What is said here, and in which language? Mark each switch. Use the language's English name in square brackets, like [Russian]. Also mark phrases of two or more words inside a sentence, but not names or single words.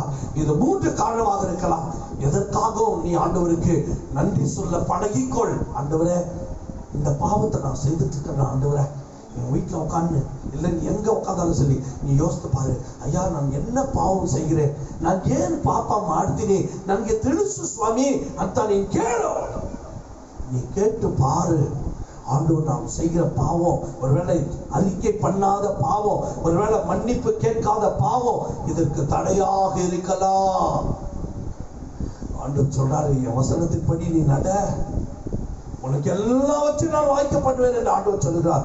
[Tamil] இது மூன்று காரணமாக இருக்கலாம். எதற்காகவும் நீ ஆண்டவருக்கு நன்றி சொல்ல பழகிக்கொள். ஆண்டவரே, இந்த பாவத்தை நான் செய்துட்டு இருக்கிறேன். ஆண்டவரே, என் வீட்டுல உட்காந்து இல்லை நீ எங்க உட்காந்தாலும் சரி, நீ யோசித்து பாரு, ஐயா நான் என்ன பாவம் செய்கிறேன், நான் ஏன் பாப்பா [Kannada] ಮಾಡ್ತೀನಿ, ನನಗೆ ತಿಳಿಸು ಸ್ವಾಮಿ ಅಂತ ನೀನ್ ಕೇಳು. [Tamil] நீ கேட்டு பாரு. ஆண்டவர் நாம் செய்கிற பாவம், ஒருவேளை அறிக்கை பண்ணாத பாவம், ஒருவேளை மன்னிப்பு கேட்காத பாவம், இதற்கு தடையாக இருக்கலாம். ஆண்டவர் சொல்றாரு, என் வசனத்தின்படி நீ நட, உனக்கு எல்லாவற்றையும் நான் வாய்க்க பண்ணுவேன் என்று ஆண்டவர் சொல்லுகிறார்.